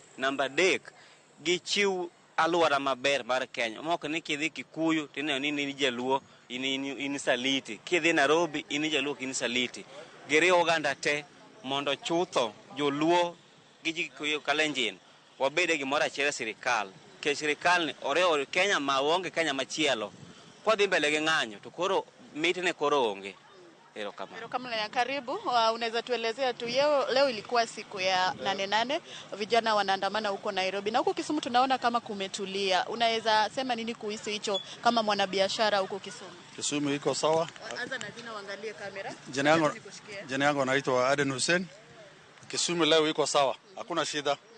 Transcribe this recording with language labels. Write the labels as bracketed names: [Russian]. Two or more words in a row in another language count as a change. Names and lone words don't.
[Luo (Kenya and Tanzania)] Number 3, gichiw alwora maber mar Kenya, mok ni kidhi Kikuyu tineno ni in Jaluo in Saliti, kidhi Nairobi in Jaluo in Saliti. Giriwo oganda te mondo chutho Joluo gi Kikuyu Kalenjin wabede gimoro achiel sirikal, ke sirikal ni orewo Kenya ma onge Kenya machielo. Kwa dhi mbele gi ng'anyo to koro mitne koro onge. [Swahili] Erokamano ya karibu. Unaweza tuelezea tu leo ilikuwa siku ya nane nane, vijana wanaandamana huko Nairobi na huko Kisumu tunaona kama kumetulia. Unaweza sema nini kuhusu hicho kama mwanabiashara huko Kisumu? Kisumu iko sawa. Anza na jina, uangalie kamera. Jina yangu naitwa Aden Hussein. Kisumu leo iko sawa, hakuna shida.